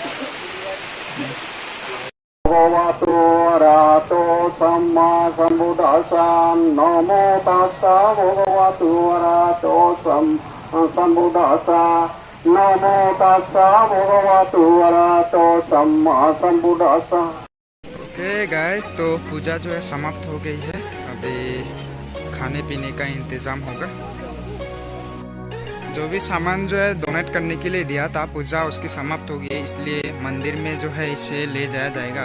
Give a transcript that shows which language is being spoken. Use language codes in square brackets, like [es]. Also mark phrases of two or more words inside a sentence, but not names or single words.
[pi] भगवतो अरहतो सम्मा सम्बुद्धास्सा नमो तस्सा भगवतो अरहतो सम्बुद्धास्सा नमो तस्सा भगवतो अरहतो सम्मा सम्बुद्धास्सा। [en] okay guys, [hi] तो पूजा जो है समाप्त हो गई है। अभी खाने पीने का इंतज़ाम होगा। जो भी सामान जो है डोनेट करने के लिए दिया था, पूजा उसकी समाप्त हो गई है, इसलिए मंदिर में जो है इसे ले जाया जाएगा।